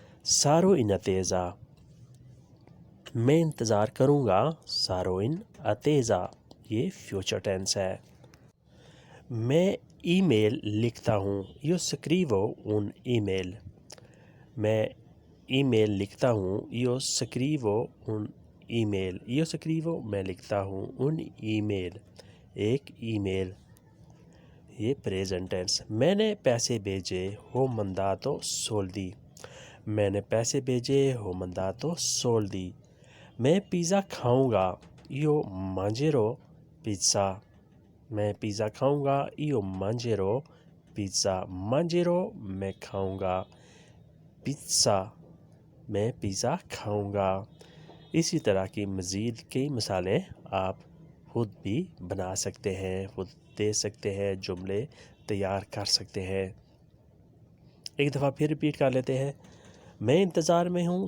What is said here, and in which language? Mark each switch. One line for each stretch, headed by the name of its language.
Italian: sarò in attesa
Urdu: میں انتظار کروں گا.
Italian: sarò in attesa
Urdu: یہ فیوچر ٹینس ہے. میں ای میل لکھتا ہوں.
Italian: io scrivo un email
Urdu: میں ای میل لکھتا ہوں.
Italian: io scrivo un email io scrivo
Urdu: میں لکھتا ہوں.
Italian: un email
Urdu: ایک ای میل یہ پریزنٹ ٹینس. میں نے پیسے بھیجے.
Italian: ho mandato soldi
Urdu: میں نے پیسے بھیجے.
Italian: ho mandato soldi
Urdu: میں پیزا کھاؤں گا.
Italian: io mangerò pizza
Urdu: میں پیزا کھاؤں گا. io mangerò pizza mangerò میں کھاؤں گا. pizza میں پیزا کھاؤں گا. اسی طرح کی مزید کئی مثالیں آپ خود بھی بنا سکتے ہیں، خود دے سکتے ہیں، جملے تیار کر سکتے ہیں. ایک دفعہ پھر ریپیٹ کر لیتے ہیں. میں انتظار میں ہوں.